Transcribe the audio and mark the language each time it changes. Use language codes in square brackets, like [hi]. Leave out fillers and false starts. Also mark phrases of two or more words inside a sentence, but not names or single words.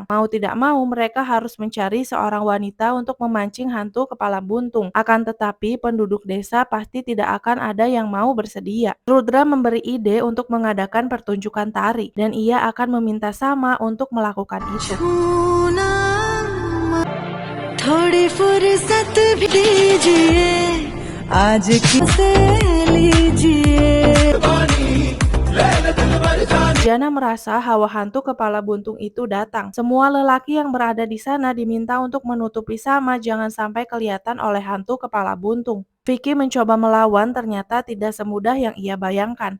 [id] Mau tidak mau mereka harus mencari seorang wanita untuk memancing hantu kepala buntung. Akan tetapi penduduk desa pasti tidak akan ada yang mau bersedia. Rudra memberi ide untuk mengadakan pertunjukan tari dan ia akan meminta Sama untuk melakukan itu. [hi] थोड़ी फुर्सत भी दीजिए आज किसे लीजिए। [id] Jana merasa hawa hantu kepala buntung itu datang. Semua lelaki yang berada di sana diminta untuk menutupi Sama jangan sampai kelihatan oleh hantu kepala buntung. Vicky mencoba melawan ternyata tidak semudah yang ia bayangkan.